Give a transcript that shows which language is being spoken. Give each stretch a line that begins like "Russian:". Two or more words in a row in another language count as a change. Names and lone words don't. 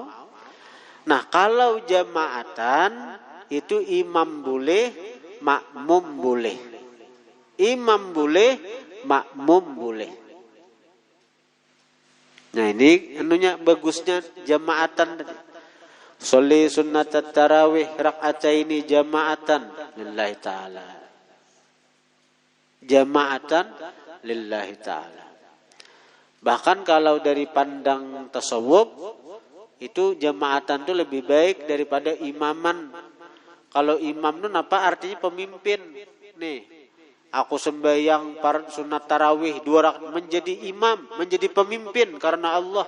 Banjar: Nah kalau jamaatan itu imam boleh, makmum boleh. Imam boleh, makmum boleh. Nah ini anunya bagusnya jamaatan.
Arabic: أصلي سنة التراويح ركعتين جماعة لله تعالى. جماعة لله تعالى.
Indonesian: Bahkan kalau dari pandang tasawuf, itu jamaatan itu lebih baik daripada imaman. Kalau imam itu apa artinya pemimpin. Nih, aku sembahyang sunat tarawih 2 rakaat menjadi imam, menjadi pemimpin karena Allah.